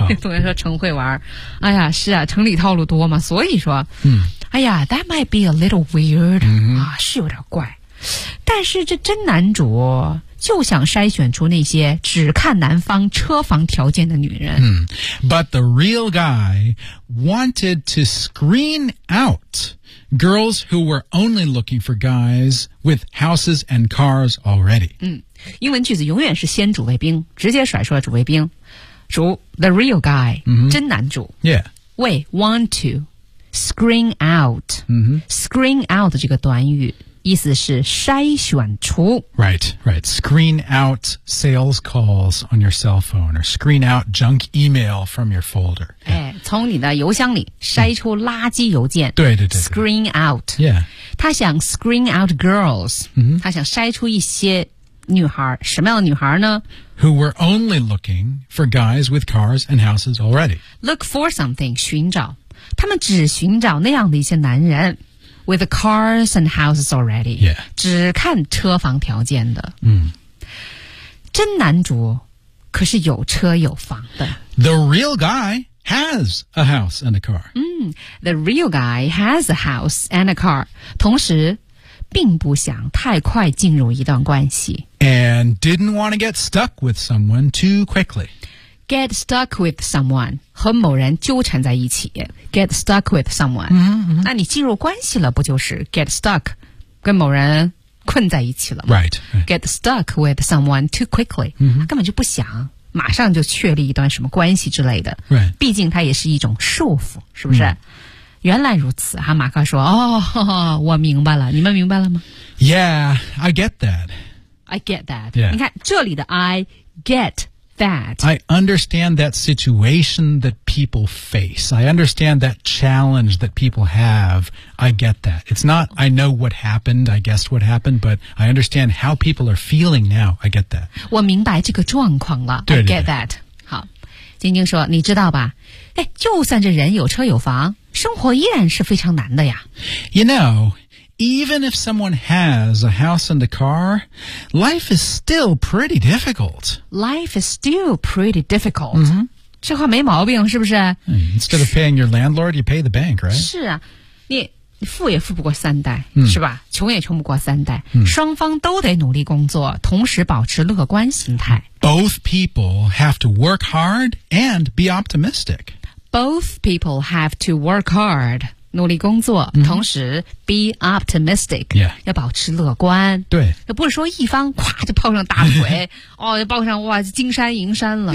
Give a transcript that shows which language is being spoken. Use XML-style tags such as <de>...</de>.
<zh>有人说成会玩儿。哎呀，是啊，城里套路多嘛。所以说，哎呀</zh> <en>，that might be a little weird.</en> <zh>啊，是有点怪。但是这真男主就想筛选出那些只看男方车房条件的女人。</zh> <en>But the real guy wanted to screen out girls who were only looking for guys with houses and cars already.</en> <zh>英文句子永远是先主谓宾，直接甩出了主谓宾。</zh> <en>主 the real guy,、 mm-hmm.</en> <zh>真男主</zh> <en>Yeah. Wait, want to screen out,、 mm-hmm.</en> <zh>screen out 这个短语意思是筛选出</zh> <en>Right, right. Screen out sales calls on your cell phone or screen out junk email from your folder.、 Yeah.</en> <zh>哎、从你的邮箱里筛出垃圾邮件、 mm-hmm. 对对对对</zh> <en>Screen out. Yeah.</en> <zh>他想</zh> <en>screen out girls,、 mm-hmm.</en> <zh>他想筛出一些女孩什么样的女孩呢</zh> <en>Who were only looking for guys with cars and houses already. Look for something,</en> <zh>寻找。他们只寻找那样的一些男人</zh> <en>with cars and houses already. Yeah.</en> <zh>只看车房条件的。 Mm. 真男主可是有车有房的。</zh> <en>The real guy has a house and a car.、 Mm, the real guy has a house and a car.</en> <zh>同时并不想太快进入一段关系。</zh> <en>And didn't want to get stuck with someone too quickly. Get stuck with someone,</en> <zh>和某人纠缠在一起。</zh> <en>Get stuck with someone. Mm-hmm.</en> <zh>那你进入关系了不就是 get stuck, 跟某人困在一起了吗</zh> <en>right, right. Get stuck with someone too quickly.、 Mm-hmm.</en> <zh>他根本就不想马上就确立一段什么关系之类的。</zh> <en>Right.</en> <zh>毕竟他也是一种束缚是不是、mm-hmm. 原来如此哈马克说哦我明白了你们明白了吗</zh> <en>Yeah, I get that. I get that.、 Yeah.</en> <zh>你看这里的</zh> <en>I get that. I understand that situation that people face. I understand that challenge that people have. I get that. It's not, I know what happened, I guessed what happened, but I understand how people are feeling now. I get that.</en> <zh>我明白这个状况了对对对</zh> <en>I get that.</en> <zh>好晶晶说你知道吧哎就算这人有车有房生活依然是非常难的呀。</zh> <en>You know, even if someone has a house and a car, life is still pretty difficult. Life is still pretty difficult.、 Mm-hmm.</en> <zh>这话没毛病是不是</zh> <en>Instead of paying your landlord, you pay the bank, right?</en> <zh>是啊你富也富不过三代、mm. 是吧穷也穷不过三代、mm. 双方都得努力工作同时保持乐观心态。</zh> <en>Both people have to work hard and be optimistic. Both people have to work hard,</en> <zh>努力工作、</zh> <en>mm-hmm.</en> <zh>同时</zh> <en>be optimistic,、 yeah.</en> <zh>要保持乐观。对。不是说一方哗就抱上大腿哦就抱上哇金山银山了。</zh>